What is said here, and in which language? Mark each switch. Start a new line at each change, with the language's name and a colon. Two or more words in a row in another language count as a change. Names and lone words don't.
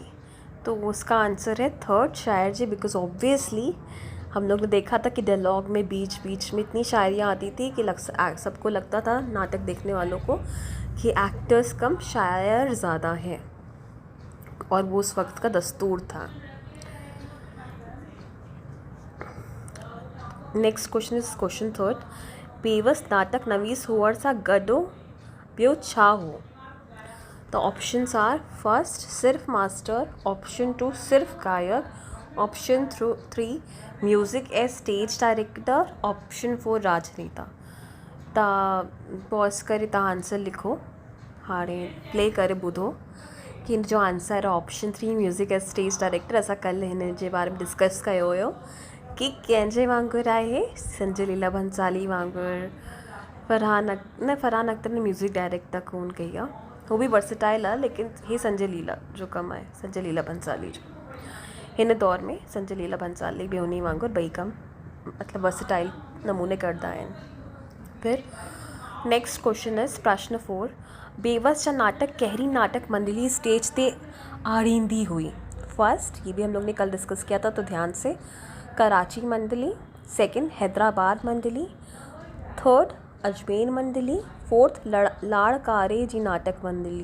Hindi: तो उसका आंसर है थर्ड
Sindhi: शायर जी,
English: because obviously
Hindi: हम लोग ने देखा था कि डायलॉग में बीच बीच में इतनी शायरियाँ आती थी कि सबको लगता था, नाटक देखने वालों को, कि एक्टर्स कम शायर ज़्यादा हैं, और वो उस वक्त का दस्तूर था।
English: next question is question third.
Sindhi: बेवस नाटक नवीस हुअण सां गॾो ॿियो छा हो।
English: तो options are first
Hindi: सिर्फ मास्टर,
English: ऑप्शन 2
Hindi: सिर्फ गायक,
English: ऑप्शन 3 music as stage director, ऑप्शन 4 राजनेता।
Sindhi: पॉज करे तव्हां आंसर लिखो, हाणे प्ले करे ॿुधो कि जो आंसर है ऑप्शन 3
English: music as stage director.
Sindhi: असां कल हिन जे बारे में डिस्कस कयो हुयो कि कंहिंजे वांगुरु आहे, संजय लीला भंसाली वांगुरु। फरहान अख्तर ने
English: music director
Sindhi: कोन कई आहे, वो भी वर्सेटाइल आहे, लेकिन हे संजय लीला जो कम आहे, संजय लीला भंसाली जो हिन दौर में संजय लीला भंसाली भी उन्हीं वांगुरु ॿई कम मतलब वर्सेटाइल नमूने करदा आहिनि। फिर
English: next question is
Sindhi: प्रश्न 4। बेवस जा नाटक कहिड़ी नाटक मंडली स्टेज ते आणींदी हुई।
Hindi: फर्स्ट, ये भी हम लोग ने कल डिस्कस किया था, तो ध्यान से, कराची मंडली, सेकंड हैदराबाद मंडली, थर्ड अजमेर मंडली, फोर्थ लाड़कारे जी नाटक मंडली।